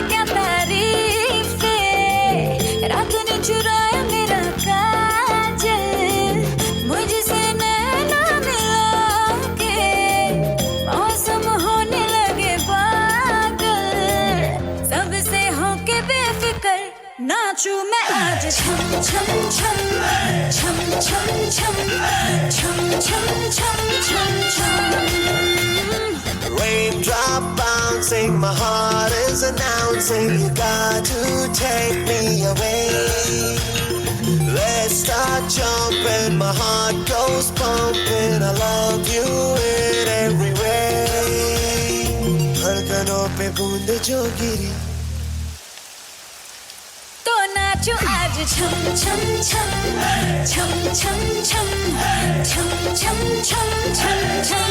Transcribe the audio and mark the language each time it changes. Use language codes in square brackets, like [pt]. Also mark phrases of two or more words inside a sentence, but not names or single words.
[hi] क्या तारीफ, रात ने चुराया मेरा काजल, मुझसे नैना मिला के मौसम होने लगे पागल, सबसे होके बेफिक्र नाचू मैं आज छम छम छम छम छम छम छम छम छम छम छम. [en] Raindrop bouncing, my heart is announcing, you got to take me away. Let's start jumping, my heart goes pumping, I love you in every way. [hi] धड़कनों पे बूंद जो गिरी, तो नाचो आज छम छम छम छम छम छम छम छम छम छम छम.